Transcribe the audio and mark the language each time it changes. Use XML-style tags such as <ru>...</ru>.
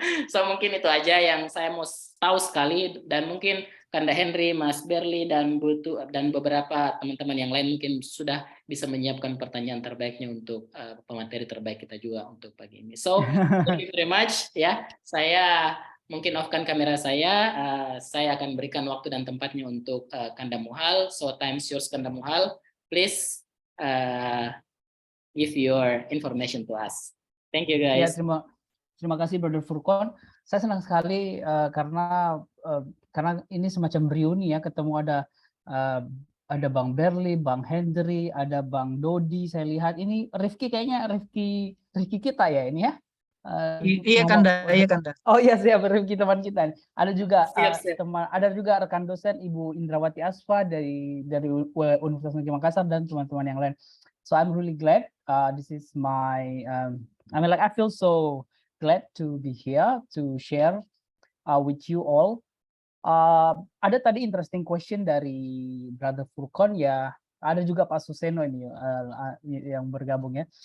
<id>So mungkin itu aja yang saya mau tahu sekali, dan mungkin Kanda Henry, Mas Berli, dan beberapa teman-teman yang lain mungkin sudah bisa menyiapkan pertanyaan terbaiknya untuk pemateri terbaik kita juga untuk pagi ini.</id> <en>So, thank you very much</en> <id>ya. Saya mungkin off-kan kamera saya akan berikan waktu dan tempatnya untuk Kanda Muhal.</id> <en>So, time's yours Kanda Muhal. Please give your information to us. Thank you guys.</en> <id>Ya, terima kasih Brother Furkon. Saya senang sekali karena ini semacam reuni ya, ketemu ada Bang Berli, Bang Hendry, ada Bang Dodi. Saya lihat ini Rifki, kayaknya Rifki kita ya ini ya. Iya Kanda. Oh iya, siap, Rifki teman kita. Ada juga Siap. ada juga rekan dosen Ibu Indrawati Asfa dari Universitas Negeri Makassar dan teman-teman yang lain.</id> <en>So I'm really glad. This is my I feel so glad to be here to share with you all.</en> <id>Ada tadi</id> <en>interesting question</en> <id>dari Brother Furkon ya. Ada juga Pak Suseno ini yang bergabung ya.</id>